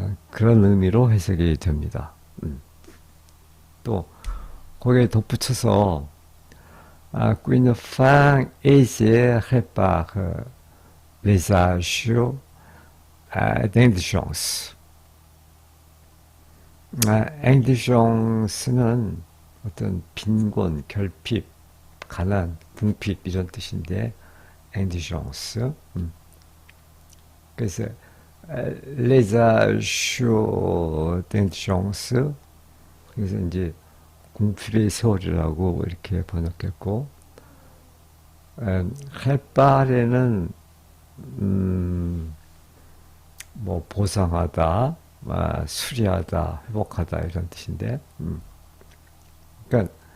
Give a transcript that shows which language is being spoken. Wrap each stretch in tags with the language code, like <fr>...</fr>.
<ko>그런 의미로 해석이 됩니다. 또 거기에 덧붙여서</ko> <fr>qu'une fin aisée répare les âges d'indigence.</fr> <ko>indigence는 어떤 빈곤, 결핍, 가난, 궁핍 이런 뜻인데 indigence. 그래서</ko> <fr>les âges d'indigence</fr> <ko>그래서 이제 궁핍의 세월이라고 이렇게 번역했고 répare는 뭐 보상하다, 수리하다, 회복하다 이런 뜻인데, 그러니까</ko>